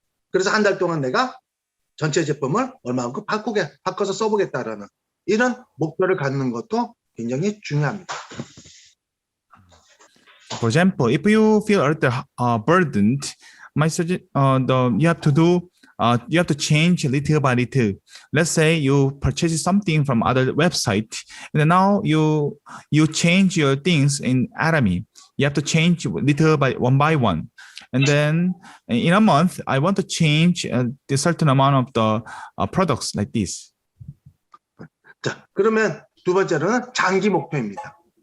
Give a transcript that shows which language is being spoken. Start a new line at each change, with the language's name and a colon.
Korean: 그래서 한 달 동안 내가 전체 제품을 얼마만큼 바꿔서 써보겠다라는 이런 목표를 갖는 것도 굉장히 중요합니다.
English: For example, if you feel a little burdened, you have to do you have to change little by little. Let's say you purchase something from other website, and then now you change your things in Atomy. You have to change little by one. And then in a month, I want to change the certain amount of the products like this.
Korean: 자, 그러면 두 번째로는 장기 목표입니다.